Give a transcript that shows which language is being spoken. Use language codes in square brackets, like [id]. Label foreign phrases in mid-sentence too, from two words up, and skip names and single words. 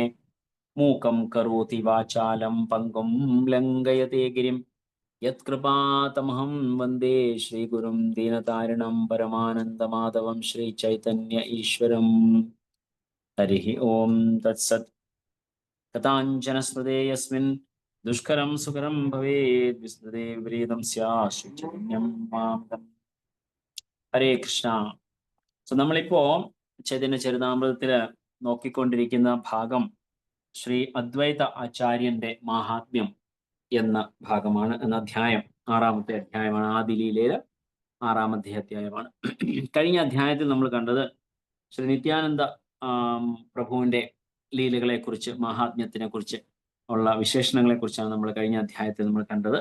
[sa] मूकं करोति वाचालं पङ्गुं लङ्घयते गिरिं यत्कृपातमहं वन्दे श्रीगुरुं दीनतारिणं परमानन्दमाधवं श्रीचैतन्य ईश्वरम्। हरिः ॐ तत्सत्। कथाञ्जनस्मृते यस्मिन् दुष्करं सुकरं भवेत् विस्मृते विपरीतं स्यात् श्रीचैतन्यं मां। [ml] ഹരേ കൃഷ്ണ. സോ നമ്മളിപ്പോ ചൈതന്യ ചരിതാമൃതത്തില് നോക്കിക്കൊണ്ടിരിക്കുന്ന ഭാഗം ശ്രീ അദ്വൈത ആചാര്യന്റെ മാഹാത്മ്യം എന്ന ഭാഗമാണ്, എന്ന അധ്യായം, 6-ാമത്തെ അധ്യായമാണ്. ആദിലീലയില് 6-ാമത്തെ അധ്യായമാണ്. കഴിഞ്ഞ അധ്യായത്തിൽ നമ്മൾ കണ്ടത് ശ്രീ നിത്യാനന്ദ പ്രഭുവിന്റെ ലീലകളെ കുറിച്ച്, മാഹാത്മ്യത്തിനെ കുറിച്ച് ഉള്ള വിശേഷണങ്ങളെ കുറിച്ചാണ് നമ്മൾ കഴിഞ്ഞ അധ്യായത്തിൽ നമ്മൾ കണ്ടത്.